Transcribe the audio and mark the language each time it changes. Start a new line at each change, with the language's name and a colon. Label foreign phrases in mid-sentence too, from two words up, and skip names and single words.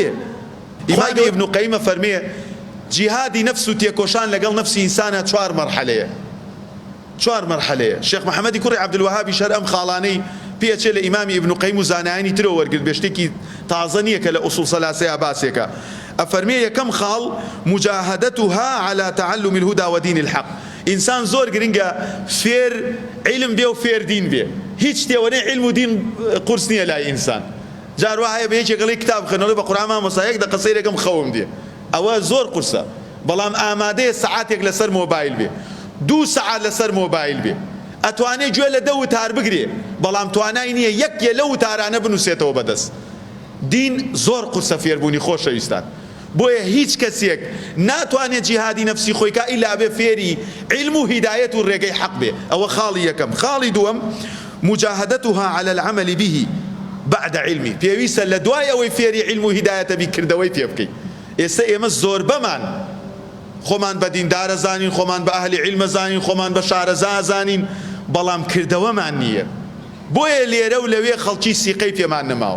Central Kurdish: ئیمامی ئیبن قەییمە فەرمێ جیهادی نەفس و تێکۆشان لەگەڵ نەفسی ئینسانە 4 مەرحەلەیە، 4 مەرحەلەیە. شێخ محەممەدی کوڕی عەبدولوەهابی شەر ئەم خاڵانەی پێچێ لە ئیمامی ئیبن قەییم و زانایانی ترەوە وەرگرت، بێ شتێکی تازە نییە کە لە ئوسوڵ سەلاسەیە باسێکە. ئەفەرمێ یەکەم خاڵ
Arabic: مجاهدتها على تعلم الهدى ودين الحق.
Central Kurdish: ئینسان زۆر گرنگە فێر علم بێ و فێر دین بێ، هیچ شتێوەنەی علم و دین قورس نییە لای ئینسان. جار وایە بە یەکێکڵی کتاب خوێنەوە بە قورئان مامۆستا 1 دقە سەیرێکم خەوم دێ، ئەوە زۆر قورسە، بەڵام ئامادەیە سەعاتێک لەسەر مۆبایل بێ، 2 سەعات لەسەر مۆبایل بێ، ئەتوانێت گوێ لە 10 وتار بگرێ، بەڵام توانای نییە یەکێ لە وتارانە بنووسێتەوە بەدەست. دین زۆر قورسە فێربوونی خۆشەویستان، بۆیە هیچ کەسێک ناتوانێت جیهادی نەفسی خۆی کە ئیلا بێ فێری علم و هیدایەت و ڕێگەی حەق بێ. ئەوە خاڵی یەکەم. خاڵی دووەم
Arabic: مجاهدتها على العمل به بعد علمی.
Central Kurdish: پێویستە لە دوای ئەوەی فێری علم و هیدایەتە بی کردەوەی پێ بکەیت. ئێستا ئێمە زۆر بەمان خۆمان بە دیندارە زانین، خۆمان بە ئەهلی علمە زانین، خۆمان بە شارەزا زانین، بەڵام کردەوەمان نییە. بۆیە لێرە و لەوێ خەڵکی سیقەی پێمان نەماوە.